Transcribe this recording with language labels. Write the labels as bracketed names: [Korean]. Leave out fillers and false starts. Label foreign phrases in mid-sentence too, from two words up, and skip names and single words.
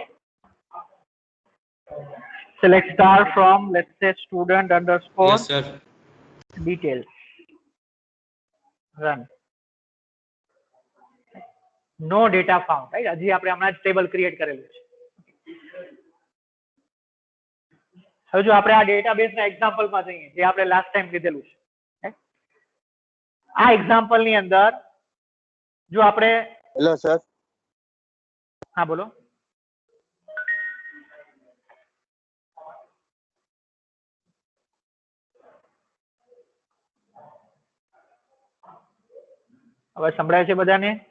[English] Select star from, let's say, student underscore yes sir. details. Run. No data found, right? [Gujarati] હજી આપણે હમણાં જ [English] table create [Gujarati] કરેલું છે. હવે જો આપણે આ ડેટાબેઝના એક્ઝામ્પલમાં જઈએ જે આપણે [English] last time [Gujarati] લીધેલું છે, આ એક્ઝામ્પલની અંદર જો આપણે [English] hello sir. [Gujarati] હા બોલો. હવે સંભળાય છે બધાને?